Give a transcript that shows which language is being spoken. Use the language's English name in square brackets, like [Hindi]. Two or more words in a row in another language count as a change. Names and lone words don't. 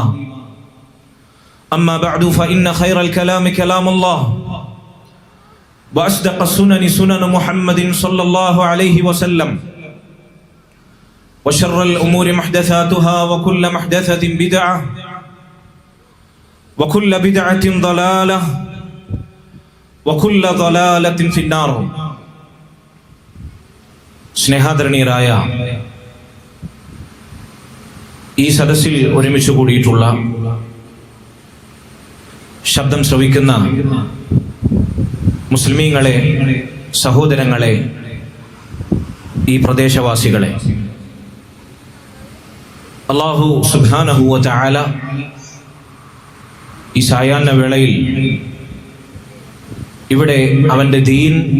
[Arabic] أما بعد فإن خير الكلام كلام الله وأصدق السنن سنن محمد صلى الله عليه وسلم وشر الأمور محدثاتها وكل محدثة بدعة وكل بدعة ضلالة وكل ضلالة في النار. [Malayalam] സ്നേഹാദരണീയരായ ഈ സദസ്സിൽ ഒരുമിച്ച് കൂടിയിട്ടുള്ള ശബ്ദം ശ്രവിക്കുന്ന മുസ്ലിമീങ്ങളെ, സഹോദരങ്ങളെ, ഈ പ്രദേശവാസികളെ, [Arabic] الله سبحانه وتعالى [Malayalam] ഈ സായാഹ്ന വേളയിൽ ഇവിടെ അവൻ്റെ ദീൻ,